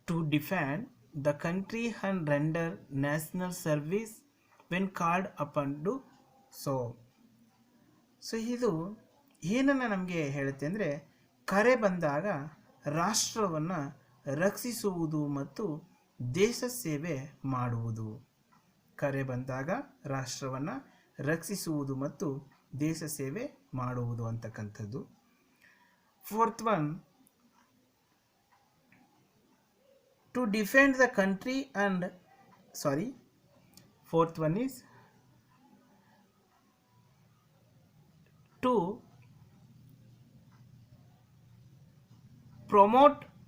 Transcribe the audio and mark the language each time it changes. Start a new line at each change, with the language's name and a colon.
English: defend the country and render national service when called upon to so.
Kannada: So ಇದು ಏನನ್ನು ನಮಗೆ ಹೇಳುತ್ತೆ ಅಂದರೆ, ಕರೆ ಬಂದಾಗ ರಾಷ್ಟ್ರವನ್ನು ರಕ್ಷಿಸುವುದು ಮತ್ತು ದೇಶ ಸೇವೆ ಮಾಡುವುದು. ಕರೆ ಬಂದಾಗ ರಾಷ್ಟ್ರವನ್ನು ರಕ್ಷಿಸುವುದು ಮತ್ತು ದೇಶ ಸೇವೆ ಮಾಡುವುದು ಅಂತಕ್ಕಂಥದ್ದು.
English: fourth one, to defend the country and fourth one is to promote